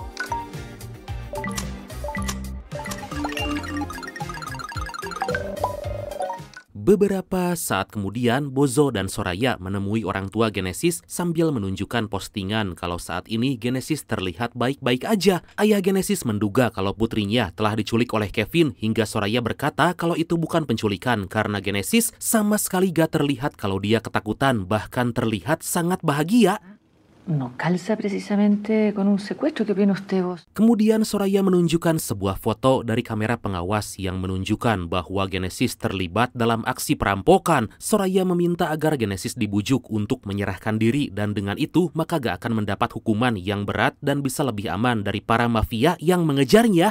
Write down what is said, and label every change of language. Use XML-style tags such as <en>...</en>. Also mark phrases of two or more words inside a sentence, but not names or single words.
<id>Beberapa saat kemudian, Bozo dan Soraya menemui orang tua Genesis sambil menunjukkan postingan kalau saat ini Genesis terlihat baik-baik aja. Ayah Genesis menduga kalau putrinya telah diculik oleh Kevin hingga Soraya berkata kalau itu bukan penculikan karena Genesis sama sekali gak terlihat kalau dia ketakutan, bahkan terlihat sangat bahagia.</id> <es>No calza precisamente con un secuestro. ¿Qué opina usted, vos?</es> <id>Kemudian Soraya menunjukkan sebuah foto dari kamera pengawas yang menunjukkan bahwa Genesis terlibat dalam aksi perampokan. Soraya meminta agar Genesis dibujuk untuk menyerahkan diri dan dengan itu maka gak akan mendapat hukuman yang berat dan bisa lebih aman dari para mafia yang mengejarnya.</id>